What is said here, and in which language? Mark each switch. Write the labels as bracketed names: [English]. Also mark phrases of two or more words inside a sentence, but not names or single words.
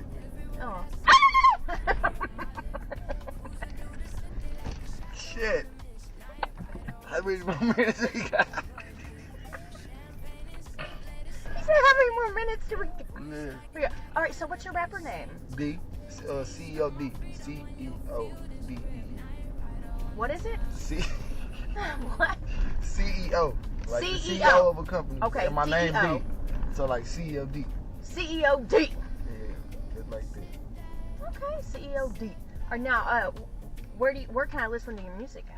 [English] Oh. Shit. How many more minutes we got? You said how many more minutes do we Yeah. All right, so what's your rapper name? D. C-E-O-D. C-E-O-D-E. What is it? What? CEO. Like CEO. the CEO of a company. Okay, And my name CEO. D. So like CEOD. CEOD. Yeah, just like that. Okay, CEOD. All right, now, where can I listen to your music at?